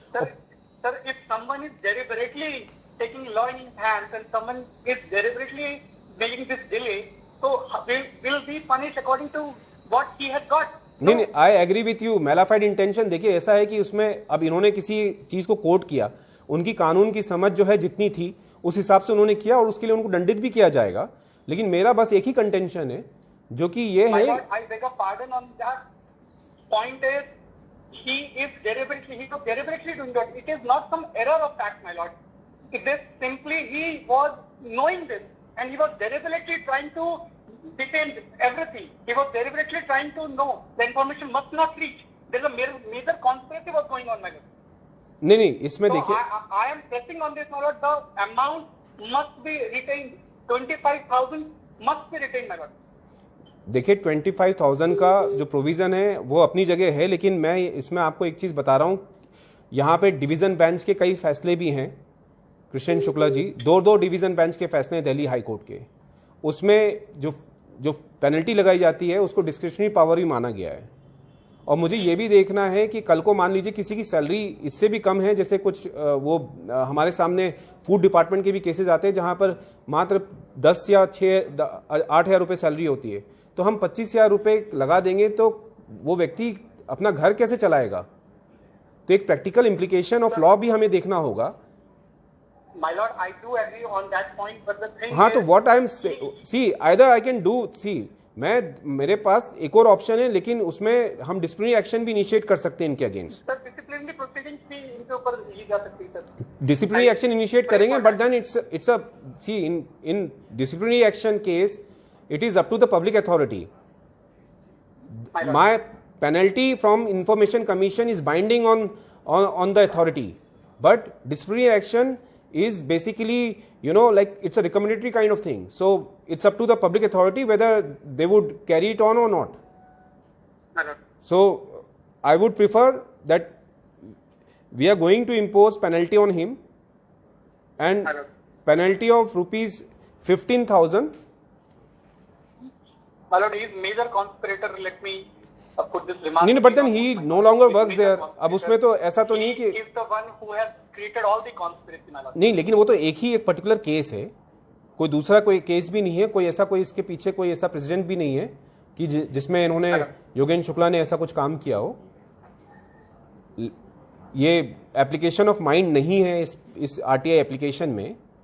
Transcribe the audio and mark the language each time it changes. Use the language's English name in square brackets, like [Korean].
[English] Sir, if someone is deliberately taking law in hands and someone is deliberately making this delay, तो will be punished according to what he had got. नहीं, I agree with you. [Hindi] Mala fide intention, देखिए ऐसा है कि उसमें अब इन्होंने किसी चीज को कोट किया, उनकी कानून की समझ जो है जितनी थी उस हिसाब से उन्होंने किया, और उसके लिए उनको दंडित भी किया जाएगा। लेकिन मेरा बस एक ही कंटेंशन है, जो कि ये है, [English] I beg a pardon on that point is he is deliberately doing that. It is not some error of fact, my lord. It is simply he was knowing this and he was deliberately trying to detain everything. He was deliberately trying to know the information must not reach. There is a major conspiracy was going on, my lord. [Hindi] नहीं इसमें देखिए, [English] I am pressing on this, my lord. The amount must be retained. 25,000 must be retained, my lord. [Hindi] देखिए 25,000 का जो provision है वो अपनी जगह है, लेकिन मैं इसमें आपको एक चीज बता रहा हूं, यहाँ पे डिवीजन बेंच के कई फैसले भी हैं कृष्ण शुक्ला जी, दो डिवीजन बेंच के फैसले हैं दिल्ली हाई कोर्ट के। उसमें जो पेनल्टी लगाई जाती है उसको डिस्क्रिशनरी पावर भी माना गया है। और मुझे ये भी देखना है कि कल को मान लीजिए किसी की सैलरी इससे भी कम है, जैसे कुछ वो हमारे सामने फूड डिपार्टमेंट के भी केसेस आते हैं जहां पर मात्र 10 या 8,000 रुपये सैलरी होती है, तो हम 25,000 रुपये लगा देंगे तो वो व्यक्ति अपना घर कैसे चलाएगा? तो एक प्रैक्टिकल इम्प्लीकेशन ऑफ लॉ भी हमें देखना होगा। [English] My lord, I do agree on that point, but the thing [Hindi] हाँ, तो [English] what I'm see either I can do [Hindi] मेरे पास एक और ऑप्शन है, लेकिन उसमें हम डिसिप्लिनरी एक्शन भी इनिशिएट कर सकते हैं इनके अगेंस्ट। सर, डिसिप्लिनरी प्रोसीडिंग भी इनके ऊपर ली जा सकती है सर? [English] Disciplinary action initiate करेंगे, but then it's a see in disciplinary action case it is up to the public authority. My penalty from Information Commission is binding on the authority, but disciplinary action is basically, you know, like it's a recommendatory kind of thing. So it's up to the public authority whether they would carry it on or not. My lord. So I would prefer that we are going to impose penalty on him, and My lord. penalty of rupees 15,000. My lord, he is major conspirator. Let me put this remark. [Hindi] नहीं, [English] but then he no longer works there. [Hindi] अब उसमें तो ऐसा तो नहीं कि [English] He is the one who has created all the conspiracy, my lord. [Hindi] नहीं, लेकिन वो तो एक पर्टिकुलर केस है, कोई दूसरा कोई केस भी नहीं है, कोई ऐसा कोई इसके पीछे कोई ऐसा प्रेसिडेंट भी नहीं है कि जिसमें इन्होंने योगेंद्र शुक्ला ने ऐसा कुछ काम किया हो. ये एप्लीकेशन ऑफ माइंड नहीं है इस आरटीआई एप्लीकेशन में.